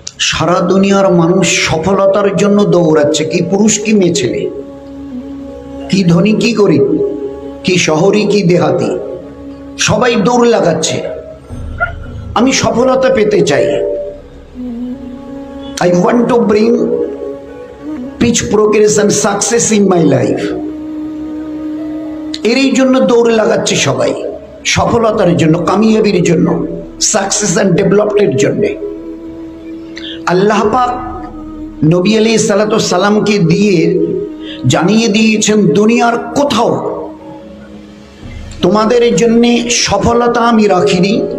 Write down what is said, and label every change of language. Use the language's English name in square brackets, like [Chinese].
[Bangla] সারা দুনিয়ার মানুষ সফলতার জন্য দৌড়াচ্ছে, কি পুরুষ কি মেয়ে ছেলে, কি ধনী কি গরিব, কি শহরি কি দেহাতি, সবাই দৌড় লাগাচ্ছে। আমি সফলতা পেতে চাই। [English] I want to bring pitch progress and success in my life. [Bangla] এরই জন্য দৌড় লাগাচ্ছে সবাই, সফলতার জন্য, কামিয়াবির জন্য, সাকসেস অ্যান্ড ডেভেলপমেন্টের জন্য। আল্লাহ পাক নবী আলাইহিস সালাতু সালামকে দিয়ে জানিয়ে দিয়েছেন, দুনিয়ার কোথাও তোমাদের জন্য সফলতা আমি রাখিনি।